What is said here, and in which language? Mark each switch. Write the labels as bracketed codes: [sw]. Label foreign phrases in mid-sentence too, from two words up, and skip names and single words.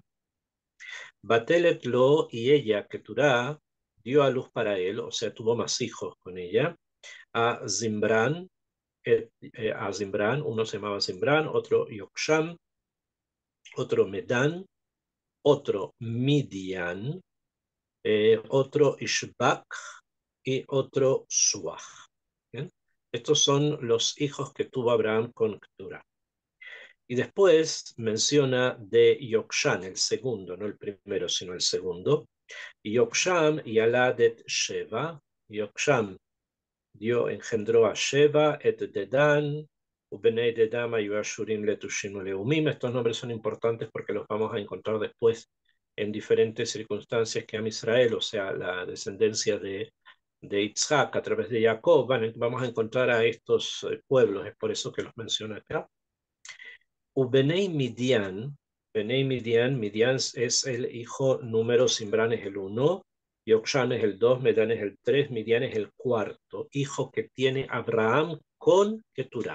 [he] ותלד לו, [es] y ella, Keturah, dio a luz para él, o sea, tuvo más hijos con ella, a Zimbran, uno se llamaba Zimbran, otro Yoksham, otro Medan, otro Midian, otro Ishbak y otro Suach. ¿Bien? Estos son los hijos que tuvo Abraham con Keturah. Y después menciona de Yokshan, el segundo, no el primero, sino el segundo. [he] יקשן ילד את שבא. [es] Yoksham engendró a Sheva, [he] את דדן ובני דדן היו אשורם לטושם לאמים. [es] Estos nombres son importantes porque los vamos a encontrar después en diferentes circunstancias que a Israel, o sea, la descendencia de Yitzhak a través de Jacob, vamos a encontrar a estos pueblos, es por eso que los menciona acá. [he] ובני מדין, [es] Midian es el hijo número, Zimbran es el 1, Yokshan es el 2, Medan es el 3, Midian es el cuarto hijo que tiene Abraham con Keturah.